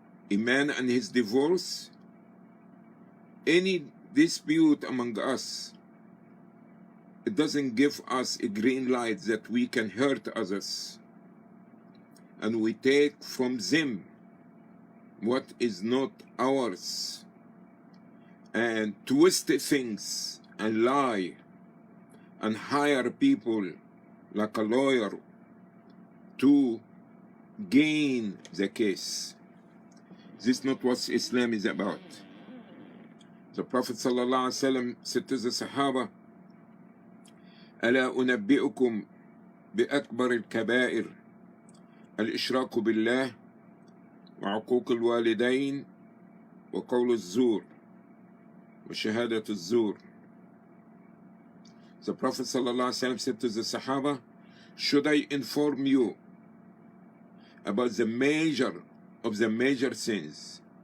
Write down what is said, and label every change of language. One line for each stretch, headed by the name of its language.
English: a man and his divorce, any dispute among us, it doesn't give us a green light that we can hurt others, and we take from them what is not ours, and twist things and lie and hire people like a lawyer to gain the case. This is not what Islam is about. The Prophet ﷺ said to the Sahaba,
Arabic: ألا أنبئكم بأكبر الكبائر الإشراك بالله وعقوق الوالدين وقول الزور وشهادة الزور.
English: The Prophet ﷺ said to the Sahaba, should I inform you about the major of the major sins?